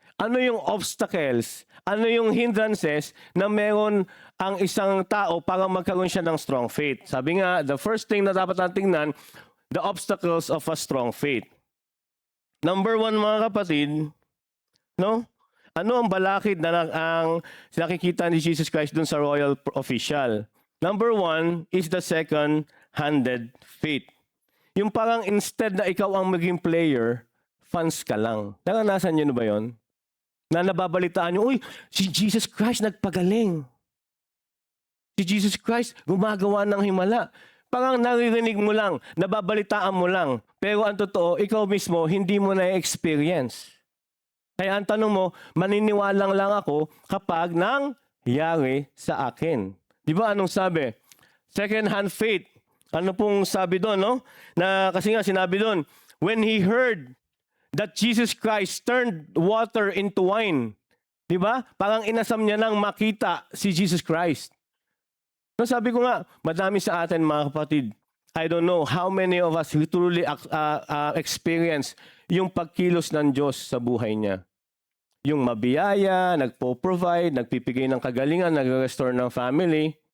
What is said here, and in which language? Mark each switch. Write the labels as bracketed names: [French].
[Filipino] Ano yung obstacles? Ano yung hindrances na meron ang isang tao para magkaroon siya ng strong faith? Sabi nga, [English] the first thing [Filipino] na dapat natin tingnan, [English] the obstacles of a strong faith. [Filipino] Number 1, mga kapatid, no? Ano ang balakid na ang nakikita ni Jesus Christ dun sa royal official? [English] Number 1 is the second-handed faith. [Filipino] Yung parang instead na ikaw ang maging player, fans ka lang. Naranasan nyo na ba yun? Na nababalitaan nyo, uy, si Jesus Christ nagpagaling. Si Jesus Christ gumagawa ng himala. Parang naririnig mo lang, nababalitaan mo lang. Pero ang totoo, ikaw mismo, hindi mo na-experience. Kaya ang tanong mo, maniniwala lang ako kapag nangyari sa akin. Di ba anong sabi? Second-hand faith. Ano pong sabi doon, no? Na, kasi nga sinabi doon, [English] when he heard that Jesus Christ turned water into wine. [Filipino] Di ba? Parang inasam niya nang makita si Jesus Christ. No, sabi ko nga, madami sa atin mga kapatid, [English] I don't know how many of us who truly experience [Filipino] yung pagkilos ng Diyos sa buhay niya. Yung mabiyaya, nagpo-provide, nagpipigay ng kagalingan, nag-restore ng family.